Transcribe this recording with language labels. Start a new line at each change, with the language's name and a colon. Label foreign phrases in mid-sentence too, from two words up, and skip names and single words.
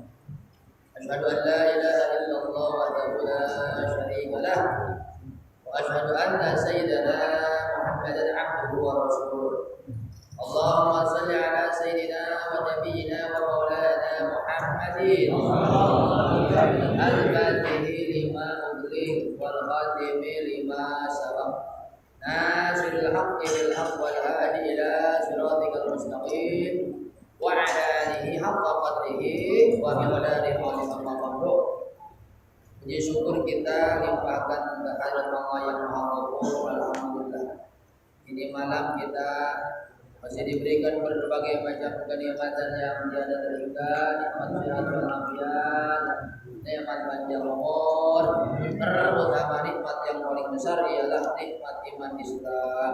Arabic: أشهد أن لا إله إلا الله وحده لا شريك له وأشهد أن سيدنا محمدا عبده ورسوله. اللهم صل على سيدنا ونبينا ومولانا محمد الفاتح لما أغلق والخاتم لما سبق ناصر الحق بالحق والهادي إلى صراطك المستقيم وعلى آله حق قدره ومقداره
Indonesian: wa puji syukur kita limpahkan kehadirat Allah yang Maha Ghafur. Alhamdulillah, ini malam kita masih diberikan berbagai macam kenikmatan yang tiada terhingga, nikmat sehat walafiat, nikmat panjang umur, terutama nikmat yang paling besar ialah nikmat iman Islam.